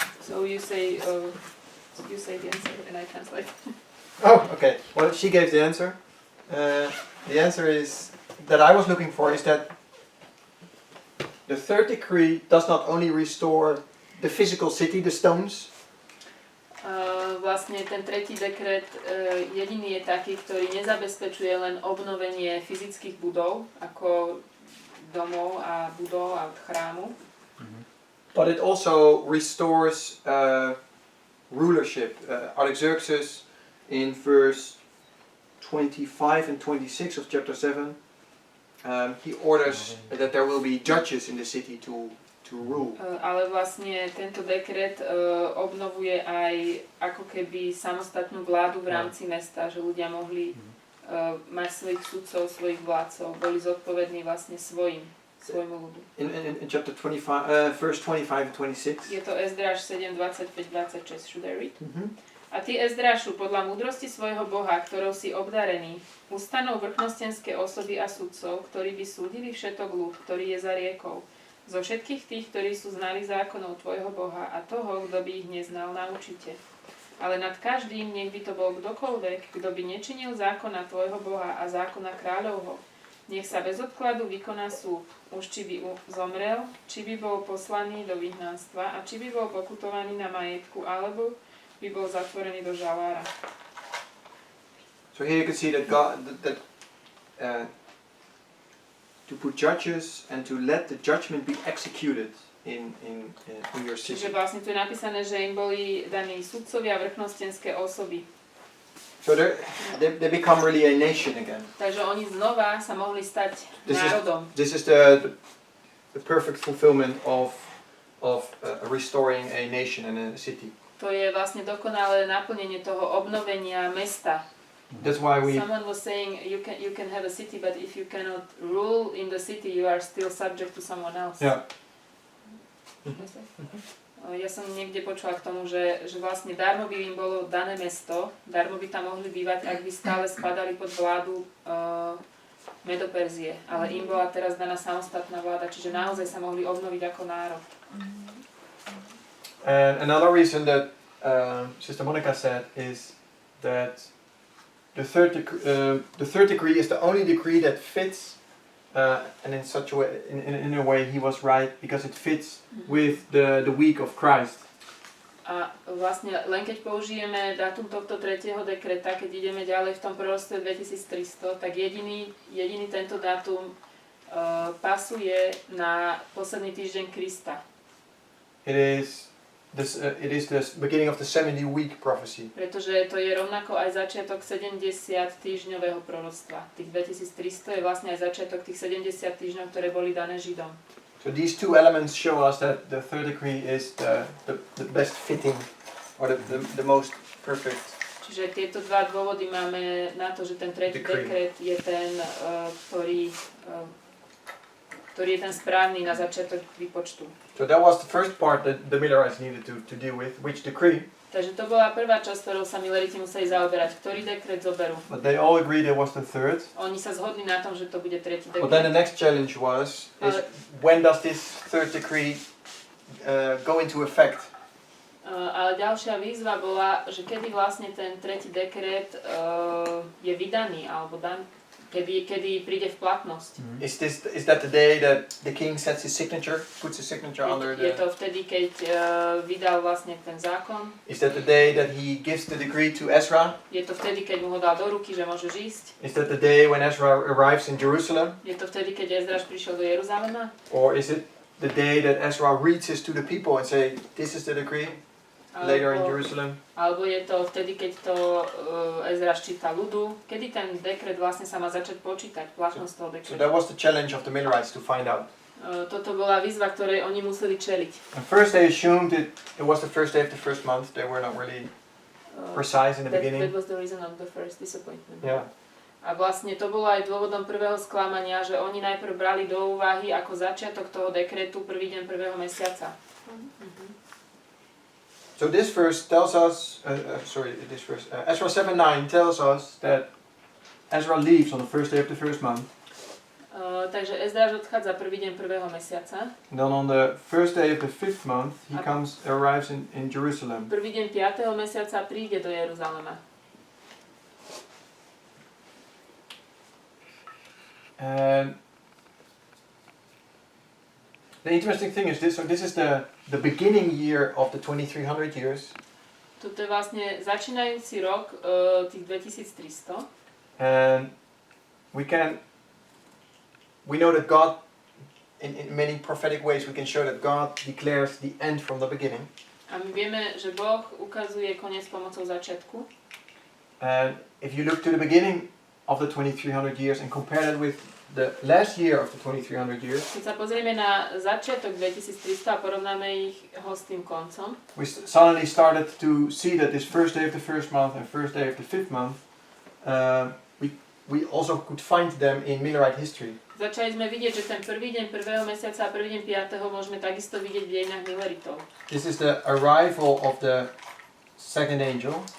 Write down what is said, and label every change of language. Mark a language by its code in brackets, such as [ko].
[en] So you say the answer and I translate. Oh, okay. Well, she gave the answer. The answer is that I was looking for is that the third decree does not only restore the physical city, the stones. [sk] Vlastne ten tretí dekret jediný je taký, ktorý nezabezpečuje len obnovenie fyzických budov, ako domov a budov a chrámu. [en] But it also restores rulership. Artaxerxes in verse 25 and 26 of chapter 7, he orders that there will be judges in the city to rule. [sk] Ale vlastne tento dekret obnovuje aj ako keby samostatnú vládu v rámci mesta, že ľudia mohli mať svojich sudcov, svojich vládcov, boli zodpovední vlastne svojmu ľudu. [en] In chapter 25, verse 25 and 26. [sk] Je to Ezdráš 7, 25-26, [en] should I read? [sk] A ty, Ezdrášu, podľa múdrosti svojho Boha, ktorou si obdarený, ustanov vrchnostenské osoby a sudcov, ktorí by súdili všetok ľud, ktorý je za riekou. Zo všetkých tých, ktorí sú znali zákonov tvojho Boha a toho, kto by ich neznal, naučite. Ale nad každým, nech by to bol kdokoľvek, kto by nečinil zákona tvojho Boha a zákona kráľovho. Nech sa bez odkladu vykoná súd, už či by zomrel, či by bol poslaný do vyhnanstva a či by bol pokutovaný na majetku, alebo by bol zatvorený do žalára. [en] So here you can see that God, to put judges and to let the judgment be executed in your [sk] Čiže [en] city. [sk] vlastne tu je napísané, že im boli daní sudcovia, vrchnostenské osoby. [en] So they become really a nation again. [sk] Takže oni znova sa mohli stať národom. [en] This is the perfect fulfillment of restoring a nation and a city. [sk] To je vlastne dokonalé naplnenie toho obnovenia mesta. [en] That's why Someone was saying you can have a city, but if you cannot rule in the city, you are still subject to someone else. Yeah. [sk] Ja som niekde počula k tomu, že vlastne darmo by im bolo dané mesto, darmo by tam mohli bývať, ak by stále spadali pod vládu Medoperzie. Ale im bola teraz daná samostatná vláda, čiže naozaj sa mohli obnoviť ako národ. [en] And another reason that Sister Monica said is that the third decree is the only decree that fits, and in such a way, in a way, he was right because it fits with the week of Christ. [sk] A vlastne len keď použijeme dátum tohto 3. dekreta, keď ideme ďalej v tom proroctve 2300, tak jediný tento dátum pasuje na posledný týždeň Krista. [en] It is the beginning of the 70-week prophecy. [sk] Pretože to je rovnako aj začiatok 70 týždňového proroctva. Tých 2300 je vlastne aj začiatok tých 70 týždňov, ktoré boli dané Židom. [en] So these two elements show us that the third decree is the best fitting, or the most perfect. [sk] Čiže tieto dva dôvody máme na to, že ten tretí dekret je ten, ktorý je ten správny na začiatok výpočtu. [en] So that was the first part that the Millerites needed to deal with, which decree. [sk] Takže to bola prvá časť, ktorou sa Milleriti museli zaoberať. Ktorý dekret zoberú? [en] But they all agreed it was the third. [sk] Oni sa zhodli na tom, že to bude tretí dekret. [en] But then the next challenge is when does this third decree go into effect? [sk] Ale ďalšia výzva bola, že kedy vlastne ten tretí dekret je vydaný, alebo kedy príde v platnosť. [en] Is that the day that the king sets his signature, puts his signature under the... [sk] Je to vtedy, keď vydal vlastne ten zákon. [en] Is that the day that he gives the decree to Ezra? [sk] Je to vtedy, keď mu ho dal do ruky, že môžeš ísť. [en] Is that the day when Ezra arrives in Jerusalem? [sk] Je to vtedy, keď Ezraš prišiel do Jeruzalema? [en] Or is it the day that Ezra reads this to the people and say, this is the decree? Later in Jerusalem. [sk] Alebo je to vtedy, keď to Ezraš číta ľudu. Kedy ten dekret vlastne sa má začať počítať, platnosť toho dekretu? [en] So that was the challenge of the Millerites to find out. [sk] Toto bola výzva, ktorej oni museli čeliť. [en] And first they assumed it was the first day of the first month. They were not really precise in the beginning. That was the reason of the first disappointment. Yeah. [sk] A vlastne to bolo aj dôvodom prvého sklamania, že oni najprv brali do úvahy ako začiatok toho dekretu prvý deň prvého mesiaca. [en] So this verse tells us, Ezra 7:9 tells us that Ezra leaves on the first day of the first month. [sk] Takže Ezraš odchádza prvý deň prvého mesiaca. [en] And then on the first day of the fifth month, he arrives in Jerusalem. [sk] Prvý deň 5. mesiaca príde do Jeruzalema. [en] And the interesting thing is this. So this is the beginning year of the 2300 years. [sk] Toto je vlastne začínajúci rok tých 2300. [en] And we know that God, in many prophetic ways, we can show that God declares the end from the beginning. [sk] A my vieme, že Boh ukazuje koniec pomocou začiatku. [en] And if you look to the beginning of the 2300 years and compare that with the last year of the 2300 years, [sk] keď sa pozrieme na začiatok 2300 a porovnáme ho s tým koncom, [en] we suddenly started to see that this first day of the first month and first day of the fifth month, we also could find them in Millerite history. [sk] Začali sme vidieť, že ten prvý deň prvého mesiaca a prvý deň 5. môžeme takisto vidieť v dejinách Milleritov. [en] This is the arrival of the second angel.